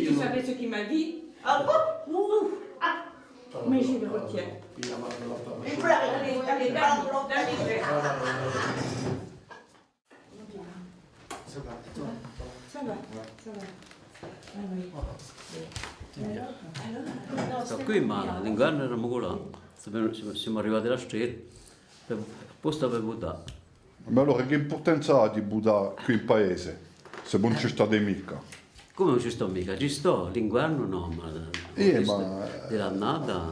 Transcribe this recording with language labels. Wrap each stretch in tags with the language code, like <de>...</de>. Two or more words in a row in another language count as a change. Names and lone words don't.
<fr>dire, tu non. savais ce qu'il m'a dit. Ah bon. Ouh. Mais je le retiens. Il y a mal de la part. Allez, dernier. Ça va, et toi? Ça va, ça va. Ah oui.</fr> <it>Da qui ma l'inverno eravamo là, siamo arrivati alla strada, posto per Buddha. Ma allora che importanza ha di Buddha qui in paese, se non ci state mica? Come non ci sto mica? Ci sto, l'inverno no, ma dell'annata.</it>